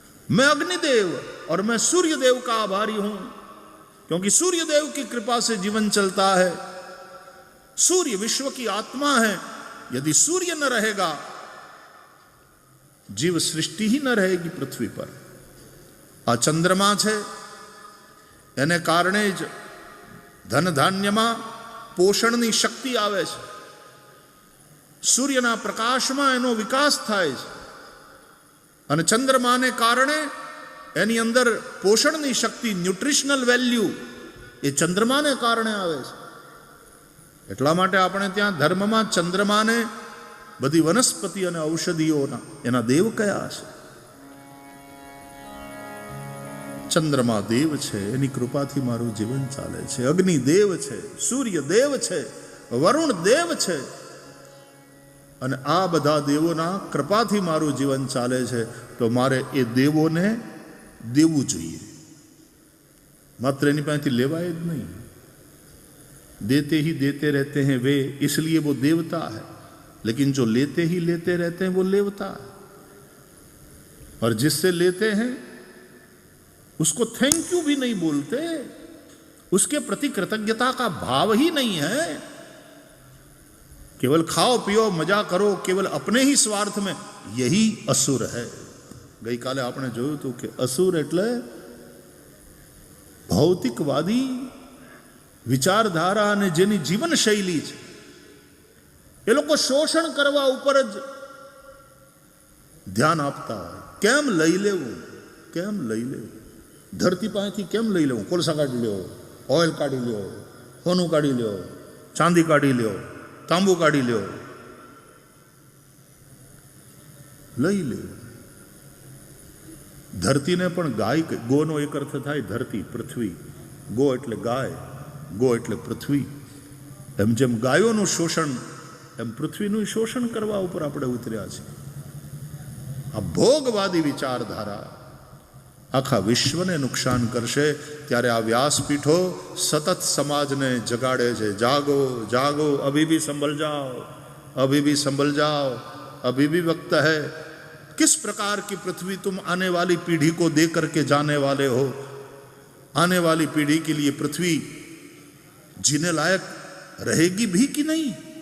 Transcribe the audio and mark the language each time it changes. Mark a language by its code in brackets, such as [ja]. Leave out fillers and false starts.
[hi] मैं अग्निदेव और मैं सूर्य देव का आभारी हूं, क्योंकि सूर्य देव की कृपा से जीवन चलता है. सूर्य विश्व की आत्मा है. यदि सूर्य न रहेगा, जीव सृष्टि ही न रहेगी पृथ्वी पर. [gu] आ चंद्रमा छे, एने कारणे ज धन धान्यमां पोषणनी शक्ति आवे छे. सूर्यना प्रकाशमां एनो विकास थाय छे અને ચંદ્રમાને કારણે એની અંદર પોષણની શક્તિ, ન્યુટ્રિશનલ વેલ્યુ એ ચંદ્રમાને કારણે આવે છે. એટલા માટે આપણે ત્યાં ધર્મમાં ચંદ્રમાને બધી વનસ્પતિ અને ઔષધિઓના એના દેવ કયા છે. ચંદ્રમા દેવ છે, એની કૃપાથી મારું જીવન ચાલે છે. અગ્નિ દેવ છે, સૂર્ય દેવ છે, વરુણ દેવ છે, અને આ બધા દેવોના કૃપાથી મારું જીવન ચાલે છે. તો મારે એ દેવોને દેવું જોઈએ, માત્ર એની પાસેથી લેવાય જ નહીં. [hi] देते ही देते रहते हैं वे, इसलिए वो देवता है. लेकिन जो लेते ही लेते रहते हैं वो लेवता है. और जिससे लेते हैं उसको थैंक यू भी नहीं बोलते, उसके प्रति कृतज्ञता का भाव ही नहीं है. केवल खाओ पियो मजा करो, केवल अपने ही स्वार्थ में, यही असुर है. [gu] गई काले आपने જોયું હતું કે અસુર એટલે ભૌતિકવાદી વિચારધારા અને જેની જીવન શૈલી છે, એ લોકો શોષણ કરવા ઉપર જ ધ્યાન આપતા હોય. કેમ લઈ લેવું, કેમ લઈ લેવું, ધરતી પાસેથી કેમ લઈ લેવું. કોલસા કાઢી લ્યો, ઓઇલ કાઢી લ્યો, સોનું કાઢી લ્યો, ચાંદી કાઢી લ્યો, તાંબુ કાઢી લ્યો, લઈ લેવું. ધરતીને પણ ગાય, ગોનો એક અર્થ થાય ધરતી, પૃથ્વી. ગો એટલે ગાય, ગો એટલે પૃથ્વી. એમ જેમ ગાયોનું શોષણ, એમ પૃથ્વીનું શોષણ કરવા ઉપર આપણે ઉતર્યા છીએ. આ ભોગવાદી વિચારધારા આખા વિશ્વને નુકસાન કરશે. ત્યારે આ વ્યાસપીઠો સતત સમાજને જગાડે છે. [hi] જાગો જાગો, અભી ભી સંભલ જાઓ, अभी भी संभल जाओ, अभी भी वक्त है. किस प्रकार की पृथ्वी तुम आने वाली पीढ़ी को दे करके जाने वाले हो. आने वाली पीढ़ी के लिए पृथ्वी जीने लायक रहेगी भी कि नहीं.